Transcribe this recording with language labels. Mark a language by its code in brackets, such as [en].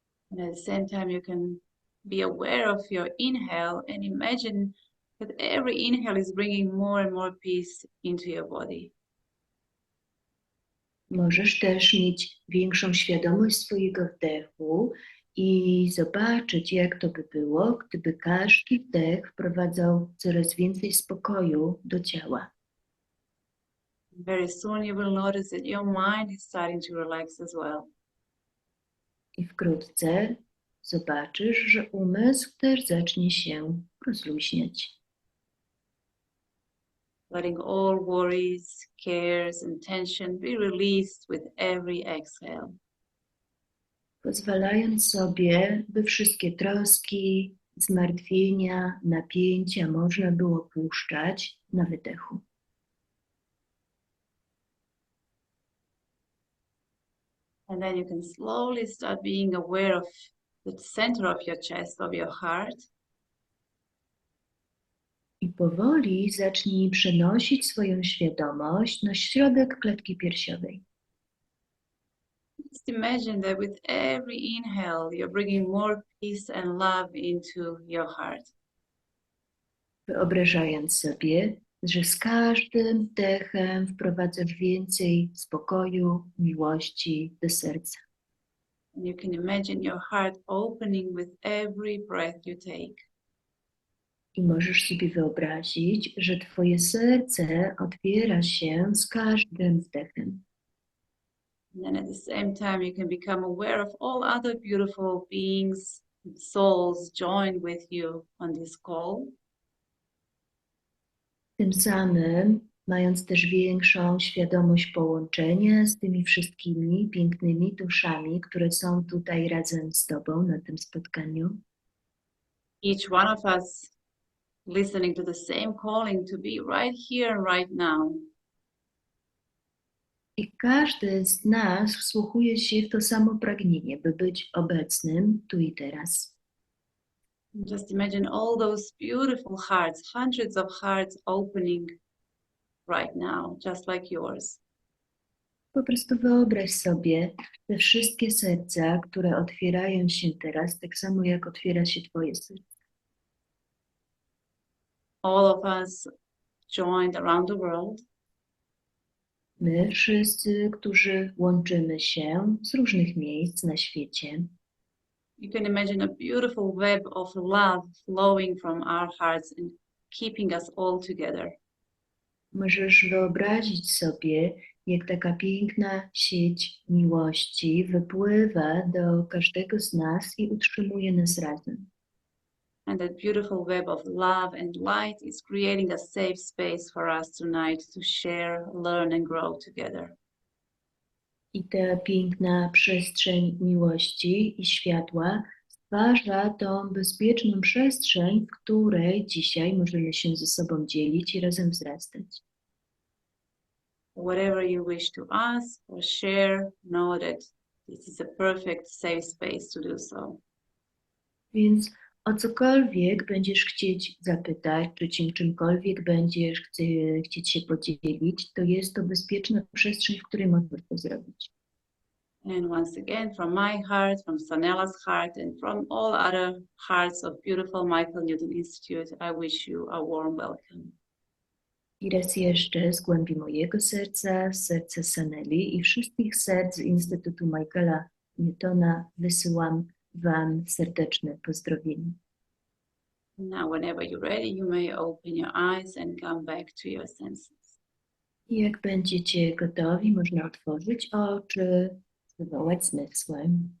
[en] And at the same time, you can be aware of your inhale and imagine that every inhale is bringing more and more peace into your body. [pl] Możesz też mieć większą świadomość swojego wdechu i zobaczyć, jak to by było, gdyby każdy wdech wprowadzał coraz więcej spokoju do ciała. [en] Very soon you will notice that your mind is starting to relax as well. [pl] I wkrótce zobaczysz, że umysł też zacznie się rozluźniać. [en] Letting all worries, cares, and tension be released with every exhale. [pl] Pozwalając sobie, by wszystkie troski, zmartwienia, napięcia można było puszczać na wydechu. [en] And then you can slowly start being aware of the center of your chest, of your heart. [pl] I powoli zacznij przenosić swoją świadomość na środek klatki piersiowej. [en] Just imagine that with every inhale, you're bringing more peace and love into your heart. [pl] Wyobrażając sobie, że z każdym wdechem wprowadzasz więcej spokoju, miłości do serca. [en] And you can imagine your heart opening with every breath you take. [pl] I możesz sobie wyobrazić, że twoje serce otwiera się z każdym wdechem. [en] And then at the same time, you can become aware of all other beautiful beings, souls joined with you on this call. [pl] Tym samym, mając też większą świadomość połączenia z tymi wszystkimi pięknymi duszami, które są tutaj razem z tobą na tym spotkaniu. [en] Each one of us listening to the same calling to be right here and right now. [pl] I każdy z nas wsłuchuje się w to samo pragnienie, by być obecnym tu i teraz. [en] Just imagine all those beautiful hearts, hundreds of hearts opening right now, just like yours. [pl] Po prostu wyobraź sobie te wszystkie serca, które otwierają się teraz, tak samo jak otwiera się twoje serce. [en] All of us joined around the world. [pl] My wszyscy, którzy łączymy się z różnych miejsc na świecie. [en] You can imagine a beautiful web of love flowing from our hearts and keeping us all together. [pl] Możesz wyobrazić sobie, jak taka piękna sieć miłości wypływa do każdego z nas i utrzymuje nas razem. [en] And that beautiful web of love and light is creating a safe space for us tonight to share, learn, and grow together. [pl] I ta piękna przestrzeń miłości i światła stwarza tą bezpieczną przestrzeń, w której dzisiaj możemy się ze sobą dzielić i razem wzrastać. [en] Whatever you wish to ask or share, know that this is a perfect safe space to do so. [pl] Więc o cokolwiek będziesz chcieć zapytać, czy czymkolwiek będziesz chcieć się podzielić, to jest to bezpieczna przestrzeń, w której możesz to zrobić. [en] And once again, from my heart, from Sanela's heart, and from all other hearts of beautiful Michaela Newtona Institute, I wish you a warm welcome. [pl] I raz jeszcze z głębi mojego serca, z serca Saneli i wszystkich serc Instytutu Michaela Newtona wysyłam wam serdeczne pozdrowienie. [en] Now, whenever you're ready, you may open your eyes and come back to your senses. [pl] I jak będziecie gotowi, można otworzyć oczy, wywołać zmysły.